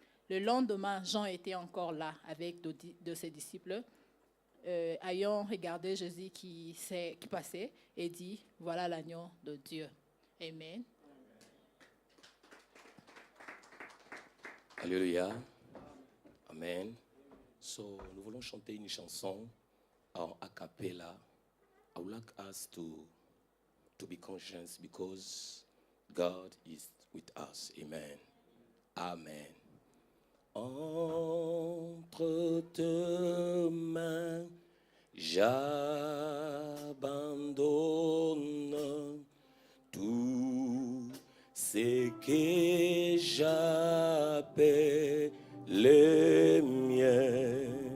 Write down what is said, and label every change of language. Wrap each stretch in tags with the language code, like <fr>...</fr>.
<fr>Le lendemain, Jean était encore là avec deux de ses disciples, ayant regardé Jésus qui passait et dit, voilà l'agneau de Dieu. Amen. Alléluia. Amen. So, nous voulons chanter une chanson en a cappella.</fr> <en>I would like us to be conscious because God is with us. Amen. Amen.</en> <fr>Entre tes mains, j'abandonne tout ce que j'appelle les miens.</fr>